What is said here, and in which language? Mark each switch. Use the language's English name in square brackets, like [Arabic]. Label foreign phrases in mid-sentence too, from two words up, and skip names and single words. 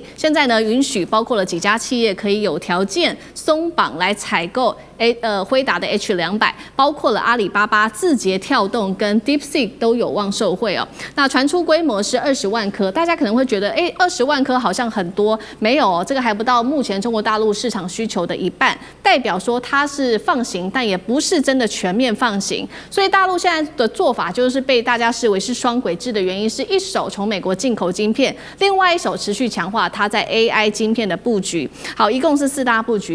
[Chinese] 現在呢，允許包括了幾家企業可以有條件鬆綁來採購輝達的 H200，包括了阿里巴巴、字節跳動跟 DeepSeek 都有望受惠哦。那傳出規模是20萬顆，大家可能會覺得，20萬顆好像很多，沒有哦，這個還不到目前中國大陸市場需求的一半，代表說它是放行，但也不是真的全面放行。所以大陸現在的做法就是被大家視為是雙軌制的原因，是一手從美國進口晶片，另外一手持續強化它在 AI 晶片的布局。好，一共是4大布局。